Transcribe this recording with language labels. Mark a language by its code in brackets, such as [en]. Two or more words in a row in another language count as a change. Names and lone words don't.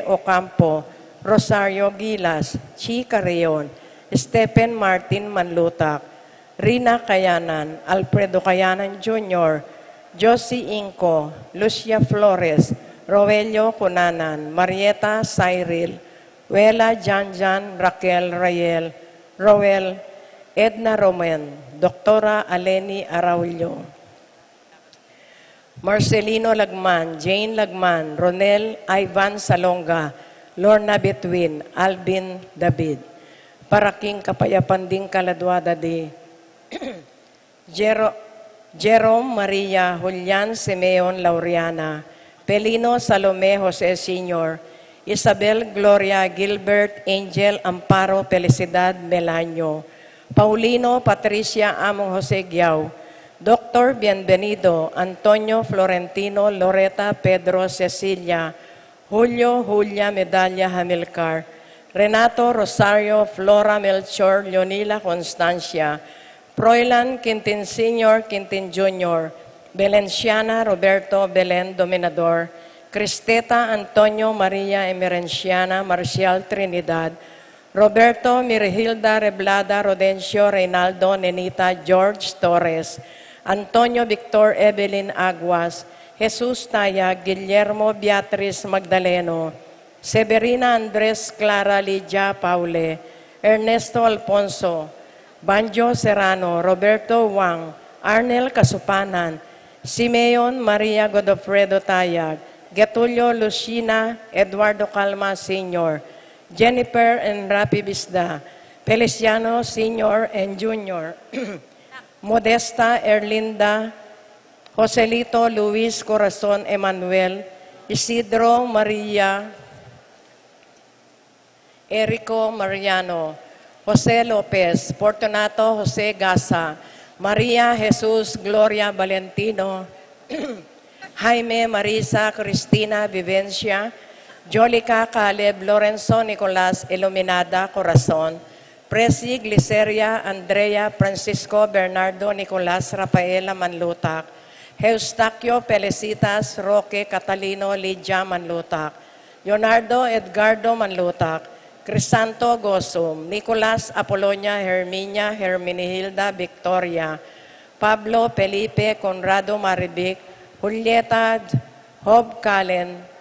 [pam] Ocampo, Rosario Gilas, Chi Carreon, Stephen Martin Manlutak, Rina Kayanan, Alfredo Kayanan Jr., Josie Inco, Lucia Flores, Roelio Cunanan, Marieta Cyril, Wela Janjan, Raquel Rayel, Roel, Edna Romen, Doktora Aleni Araulio, Marcelino Lagman, Jane Lagman, Ronel Ivan Salonga, Lorna Betwin, Alvin David, Paraking Kapayapanding Kaladwada de Jerome Maria Julian Simeon Laureana, Pelino Salome Jose Sr., Isabel Gloria Gilbert Angel Amparo Felicidad Melanio, Paulino Patricia Among Jose Giao, Dr. Bienvenido Antonio Florentino Loreta Pedro Cecilia, Julio Julia Medalla Hamilcar, Renato Rosario Flora Melchor Leonila Constancia, Froilan Quintin Sr., Quintin Jr., Belenciana Roberto Belen Dominador, Cristeta Antonio Maria Emerenciana Marcial Trinidad, Roberto Mirhilda Reblada Rodencio Reynaldo Nenita George Torres, Antonio Victor Evelyn Aguas, Jesus Tayag, Guillermo Beatriz Magdaleno, Severina Andres Clara Lidia Paule, Ernesto Alfonso, Banjo Serrano, Roberto Wang, Arnel Kasupanan, Simeon Maria Godofredo Tayag, Getulio Lucina Eduardo Calma Sr., Jennifer and Rapi Bisda, Feliciano Sr. and Jr., Modesta Erlinda, Joselito Luis Corazon Emanuel, Isidro Maria, Erico Mariano, Jose Lopez, Fortunato Jose Gasa, Maria Jesus Gloria Valentino, Jaime Marisa Cristina Vivencia, Jolica Caleb Lorenzo Nicolas Iluminada Corazon, Presi Gliceria Andrea Francisco Bernardo Nicolas Rafaela Manlutak, Eustaquio Pelicitas Roque Catalino Lidia Manlutak, Leonardo Edgardo Manlutak, Crisanto Gosum, Nicolas Apolonia Herminia Herminihilda Victoria, Pablo Felipe Conrado Maribic, Julieta Hob Calen,